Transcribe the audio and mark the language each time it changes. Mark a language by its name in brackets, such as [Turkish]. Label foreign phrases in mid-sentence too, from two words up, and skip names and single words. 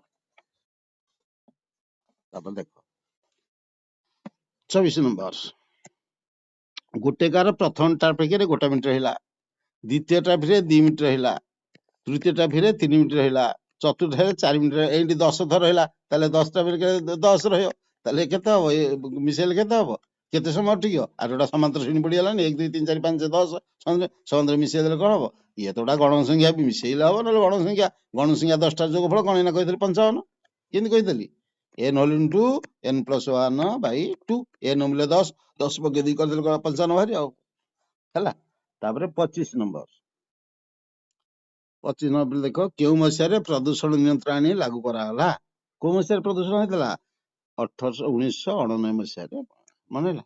[Odia] ତାପରେ ଦେଖ 24 ନମ୍ବର, ଗୋଟେ କାର ପ୍ରଥମ ଟ୍ରାଫିକରେ 1 ମିନିଟ ରହିଲା, ଦ୍ୱିତୀୟ ଟ୍ରାଫିକରେ 2 ମିନିଟ ରହିଲା, ତୃତୀୟ ଟ୍ରାଫିକରେ 3 ମିନିଟ ରହିଲା, ଚତୁର୍ଥରେ 4 ମିନିଟ ରହିଲା, ଏମିତି 10 ଥର ରହିଲା, ତାହେଲେ 10 ଟ୍ରାଫିକରେ 10 ରହିବ। ତାହେଲେ କେତେ ହବ? ମିଶେଇଲେ କେତେ ହବ? କେତେ ସମୟ ଠିକ? ଆଉ ଗୋଟେ ସମାନ୍ତର ଶ୍ରେଣୀ ପଡିଗଲାନି, 1 2 3 4 5 10 ସମାନ୍ତର ମିଶେଇ ଦେଲେ କଣ ହବ? ଇଏ ତ ଗୋଟେ ଗଣ ସଂଖ୍ୟା ବି ମିଶେଇଲେ ହବ, ନହେଲେ ଗଣ ସଂଖ୍ୟା 10ଟା ଯୋଗଫଳ କଣ ଏଇନା କହିଥିଲି 55। କେମିତି କହିଥିଲି? [English] n whole into n plus 1/2, [Odia] n ମୂଲ୍ୟ 10, 10 ପକେଇ ଦେଇ କରିଦେଲେ 55 ବାହାରି ଆଉ। ହେଲା? ତାପରେ 25 ନମ୍ବର, 25 ନମ୍ବର ଦେଖ, କେଉଁ ମସିହାରେ ପ୍ରଦୂଷଣ ନିୟନ୍ତ୍ରଣ ଆଇନ ଲାଗୁ କରାଗଲା? କୋଉ ମସିହାରେ ପ୍ରଦୂଷଣ ହେଇଥିଲା? 1999 ମସିହାରେ। ମନେ ହେଲା?